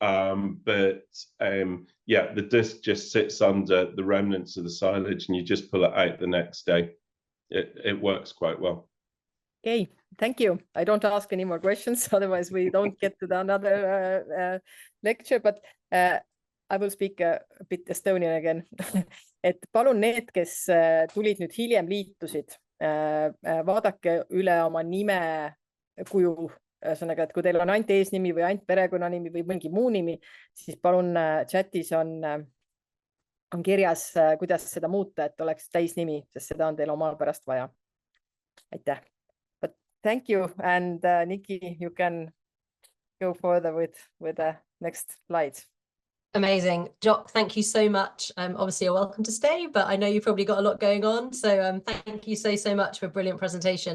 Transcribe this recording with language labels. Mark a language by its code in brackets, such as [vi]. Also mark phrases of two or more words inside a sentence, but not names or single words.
[en] Yeah, the disc just sits under the remnants of the silage, and you just pull it out the next day. It works quite well. Okay, thank you. I don't ask any more questions, otherwise we don't get to another lecture, but I will speak a bit Estonian again. [et] Et palun need, kes tulid nüüd hiljem liitusid, vaadake üle oma nime kuju. Ühesõnaga, et kui teil on ainult eesnimi või ainult perekonnanimi või mingi muu nimi, siis palun chatis on kirjas, kuidas seda muuta, et oleks täisnimi, sest seda on teil omal pärast vaja. Aitäh. [en] But thank you, and Nikki, you can go further with the next slides. Amazing. Jock, thank you so much. Obviously, you're welcome to stay, but I know you've probably got a lot going on. So thank you so much for a brilliant presentation.